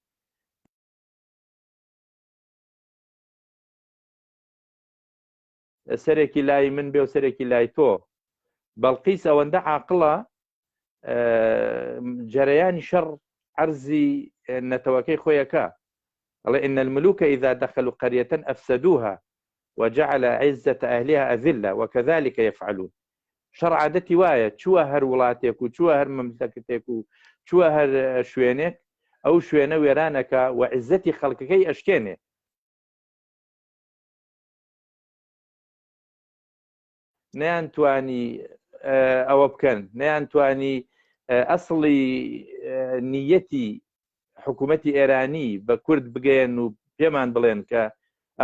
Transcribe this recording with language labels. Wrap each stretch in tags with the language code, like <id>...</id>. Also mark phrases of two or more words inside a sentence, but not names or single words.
<ckb>سەرێکی لای من بێ و سەرێکی لای تۆ، بەڵقیس ئەوەندە عاقڵە جەرەیانی شەڕ عەرزی نەتەوەکەی خۆیەکە، ئەڵێ</ckb> <ar>إن الملوك إذا دخلوا قرية أفسدوها وجعل عزة أهلها أذلة وكذلك يفعلون.</ar> <ckb>شەڕ عادەتی وایە چووە هەر وڵاتێک و چووە هەر مەملەکەتێک و چووە هەر شوێنێک ئەو شوێنە وێرانەکە و عزەتی خەڵکەکەی ئەشکێنێ. نەیانتوانی ئەوە بکەن، نەیانتوانی ئەسڵی نیەتی حکوومەتی ئێرانی بە کورد بگەێن و پێمان بڵێن کە ئەم</ckb>